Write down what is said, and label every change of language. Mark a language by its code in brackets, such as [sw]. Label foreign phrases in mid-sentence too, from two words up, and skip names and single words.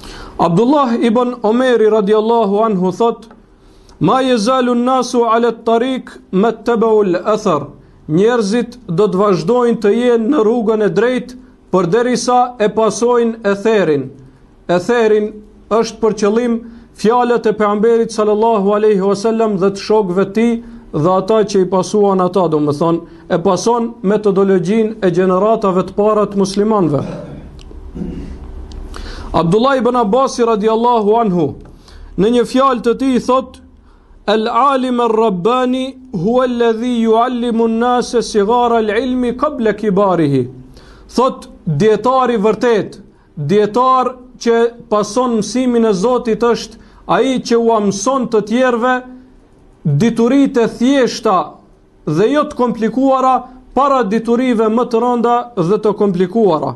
[sq] Abdullah ibn Omeri [ar] رضي الله عنه [sq] thot: [ar] ما يزال الناس على طريق ما اتبعوا الأثر. [sq] Njerëzit do të vazhdojnë të jenë në rrugën e drejtë përderisa e pasojnë etherin. Etherin është për qëllim fjalët e pejgamberit [ar] صلى الله عليه وسلم [sq] dhe të shokëve të tij dhe ata që i pasuan ata, do më thonë, e pason metodologjinë e gjeneratave të para të muslimanëve. Abdullah ibn Abbas [ar] رضي الله عنه [sq] në një fjalë të tij thot: [ar] العالم الرباني هو الذي يعلم الناس صغار العلم قبل كباره. [sq] Thot dietari vërtet, dietar që pason mësimin e Zotit është ai që u mëson të tjerëve dituritë e thjeshta dhe jo të komplikuara para diturive më të rënda dhe të komplikuara.